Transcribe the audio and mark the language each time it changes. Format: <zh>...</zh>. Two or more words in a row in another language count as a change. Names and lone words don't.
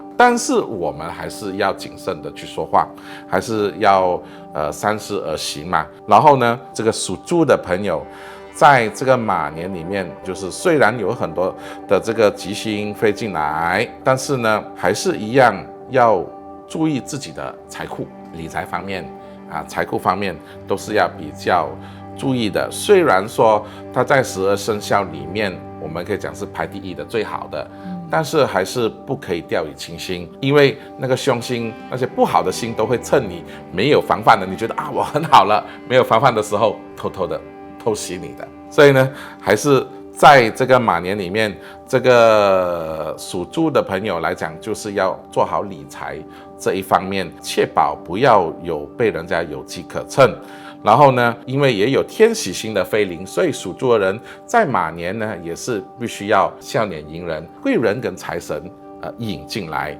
<zh>但是我們還是要謹慎的去說話，還是要三思而行嘛。然後呢，這個屬豬的朋友。在這個馬年裡面，就是雖然有很多的這個吉星飛進來，但是呢，還是一樣要注意自己的財庫、理財方面啊，財庫方面都是要比較注意的。雖然說它在12生肖裡面，我們可以講是排第一的最好的，但是還是不可以掉以輕心，因為那個凶星、那些不好的星都會趁你沒有防範的，你覺得啊我很好了，沒有防範的時候，偷偷的偷襲你的。所以呢，還是在這個馬年裡面，這個屬豬的朋友來講，就是要做好理財這一方面，確保不要有被人家有機可乘。然後呢，因為也有天喜星的飛臨，所以屬豬的人在馬年呢，也是必須要笑臉迎人，貴人跟財神引進來。</zh>